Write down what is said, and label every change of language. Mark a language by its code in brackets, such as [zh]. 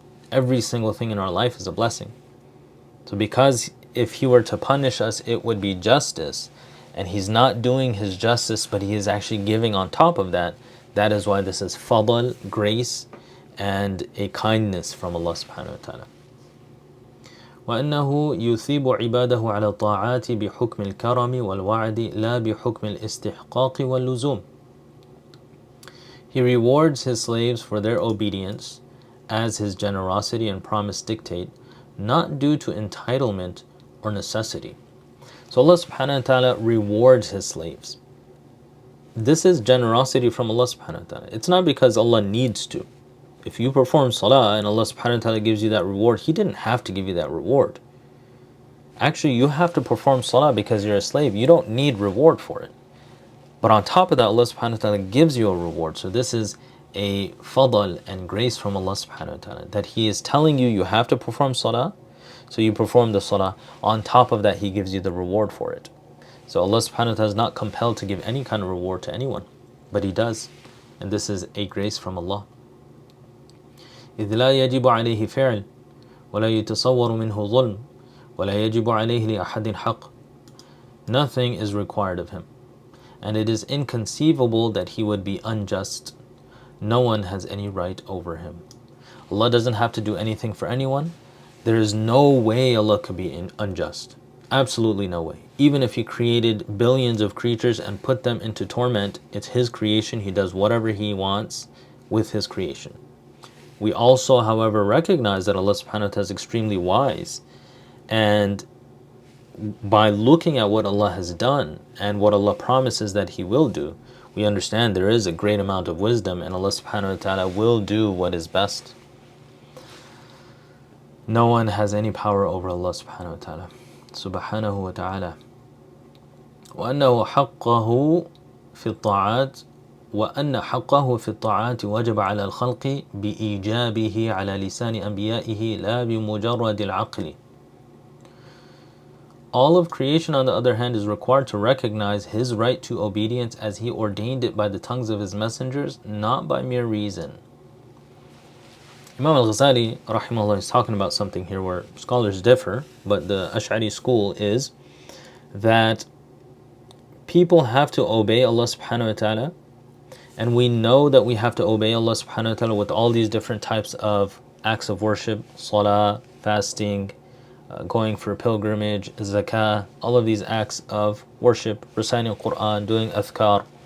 [en] Every single thing in our life is a blessing. So because if he were to punish us, it would be justice, and he's not doing his justice, but he is actually giving on top of that. That is why this is fadl, grace, and a kindness from Allah subhanahu wa ta'ala. [ar] وأنه يثيب عباده على الطاعات بحكم الكرم والوعد لا بحكم الاستحقاق واللزوم. [en] He rewards his slaves for their obedience as his generosity and promise dictate, not due to entitlement or necessity. So Allah subhanahu wa ta'ala rewards his slaves. This is generosity from Allah subhanahu wa ta'ala. It's not because Allah needs to. If you perform salah and Allah subhanahu wa ta'ala gives you that reward, he didn't have to give you that reward. Actually, you have to perform salah because you're a slave. You don't need reward for it. But on top of that, Allah subhanahu wa ta'ala gives you a reward. So this is a fadl and grace from Allah subhanahu wa ta'ala, that he is telling you you have to perform salah. So you perform the salah. On top of that, he gives you the reward for it. So Allah subhanahu wa ta'ala is not compelled to give any kind of reward to anyone, but he does. And this is a grace from Allah. [ar] إذ لا يجب عليه فعل ولا يتصور منه ظلم ولا يجب عليه لأحد حق. [en] Nothing is required of him, and it is inconceivable that he would be unjust. No one has any right over him. Allah doesn't have to do anything for anyone. There is no way Allah could be unjust. Absolutely no way. Even if he created billions of creatures and put them into torment, it's his creation. He does whatever he wants with his creation. We also, however, recognize that Allah subhanahu wa ta'ala is extremely wise. And by looking at what Allah has done and what Allah promises that he will do, we understand there is a great amount of wisdom, and Allah subhanahu wa ta'ala will do what is best. No one has any power over Allah subhanahu wa ta'ala. Subhanahu wa ta'ala. [ar] وأنه حقه في الطاعات وأن حقه في الطاعات وجب على الخلق بإيجابه على لسان أنبيائه لا بمجرد العقل. [en] All of creation, on the other hand, is required to recognize His right to obedience as He ordained it by the tongues of His messengers, not by mere reason. Imam al-Ghazālī, rahimahullah, is talking about something here where scholars differ, but the Ash'ari school is that people have to obey Allah subhanahu wa ta'ala, and we know that we have to obey Allah subhanahu wa ta'ala with all these different types of acts of worship, salah, fasting, going for pilgrimage, zakah, all of these acts of worship, reciting Quran, doing adhkar.